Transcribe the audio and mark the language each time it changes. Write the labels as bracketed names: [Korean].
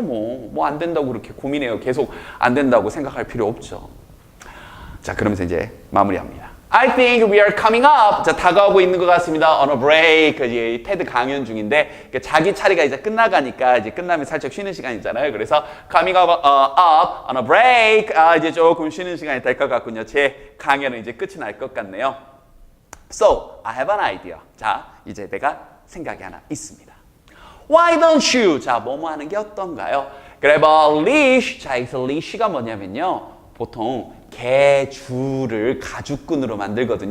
[Korean] 뭐 안 된다고 그렇게 고민해요. 계속 안 된다고 생각할 필요 없죠. 자, 그러면서 이제 마무리합니다. [English] I think we are coming up. [Korean] 자, 다가오고 있는 것 같습니다. [English] On a break. [Korean] 이제 테드 강연 중인데 자기 차례가 이제 끝나가니까 이제 끝나면 살짝 쉬는 시간이잖아요. 그래서 [English] coming up, on a break. [Korean] 이제 조금 쉬는 시간이 될 것 같군요. 제 강연은 이제 끝이 날 것 같네요. [English] So, I have an idea. [Korean] 자, 이제 내가 생각이 하나 있습니다. [English] Why don't you? [Korean] 자, 뭐뭐 하는 게 어떤가요? [English] Grab a leash. [Korean] 자, 여기서 leash가 뭐냐면요. 보통 개줄을 가죽끈으로 만들거든요.